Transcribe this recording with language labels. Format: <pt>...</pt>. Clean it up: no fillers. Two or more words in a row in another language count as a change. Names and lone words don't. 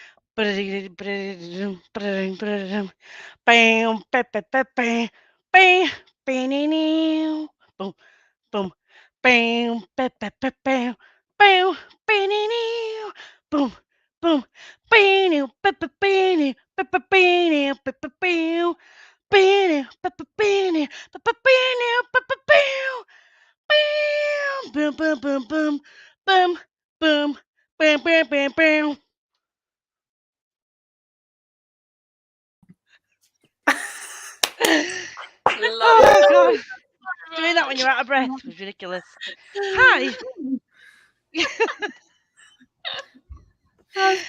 <en>Bam, ba, ba, ba, bam, bam, bam, boom, boom, bam, ba, ba, ba, bam, bam, bam, boom, boom, bam, ba, ba, bam, ba, ba, bam, ba, ba, bam, bam, ba, ba, bam, ba, ba, bam, ba, ba, bam, bam, boom, boom, boom, boom, boom, boom, bam, bam, bam, bam. Love Oh it. God, doing that when you're out of breath was ridiculous. Hi. That's</en>